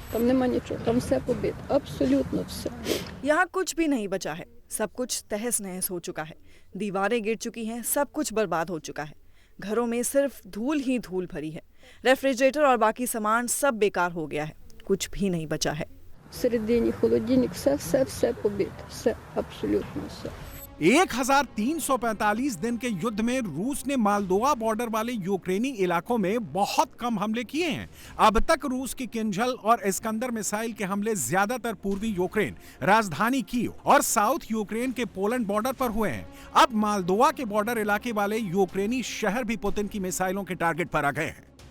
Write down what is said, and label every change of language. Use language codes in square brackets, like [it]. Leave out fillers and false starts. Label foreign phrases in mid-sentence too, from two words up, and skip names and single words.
[hi] यहाँ कुछ भी नहीं बचा है, सब कुछ तहस नहस हो चुका है। दीवारें गिर चुकी हैं, सब कुछ बर्बाद हो चुका है। घरों में सिर्फ धूल ही धूल भरी है। रेफ्रिजरेटर और बाकी सामान सब बेकार हो गया है, कुछ भी नहीं बचा है। [uk] Всередині холодильник, все побито, все, абсолютно все. [hi] 1345 दिन के युद्ध में रूस ने मालदोवा बॉर्डर वाले यूक्रेनी इलाकों में बहुत कम हमले किए हैं। अब तक रूस की किंजल और इस्कंदर मिसाइल के हमले ज्यादातर पूर्वी यूक्रेन, राजधानी कीव और साउथ यूक्रेन के पोलैंड बॉर्डर पर हुए हैं। अब मालदोवा के बॉर्डर इलाके वाले यूक्रेनी शहर भी पुतिन की मिसाइलों के टारगेट पर आ गए हैं।